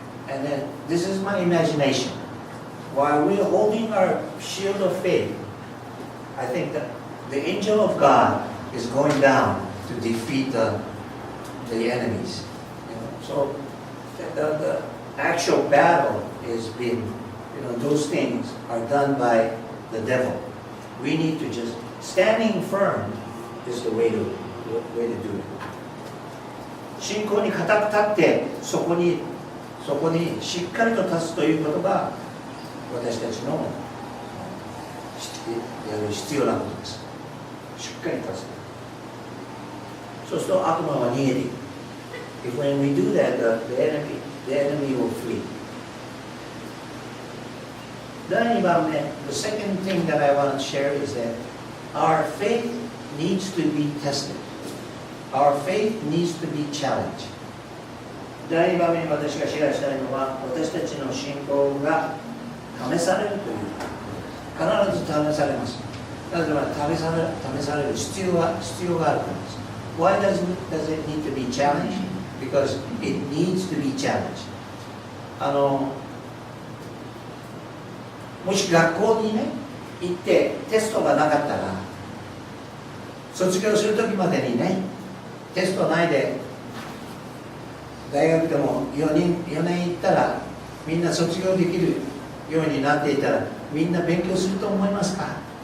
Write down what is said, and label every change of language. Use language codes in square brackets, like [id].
[en] And then, this is my imagination. While we're holding our shield of faith, I think that the angel of God is going down to defeat the enemies. So the actual battle is being, those things are done by the devil. We need to just, standing firm is the way to do it. [ja] 信仰に固く立ってそこにしっかりと立つということが私たちのやる必要なことです。しっかり立つ。そうすると悪魔は逃げていく。 [en] If when we do that, the enemy will flee. [ja] 第2番目、 [en] the second thing that I want to share is that our faith needs to be tested.Our faith needs to be challenged. [ja] 第2番目に私がシェアしたいのは、私たちの信仰が試されるという、必ず試されます。なぜなら試される必要があるからです。 [en] Why does it need to be challenged? Because it needs to be challenged. [ja] もし学校にね、行ってテストがなかったら、卒業するときまでにね、テストないで大学でも4年行ったらみんな卒業できるようになっていたらみんな勉強すると思いますか？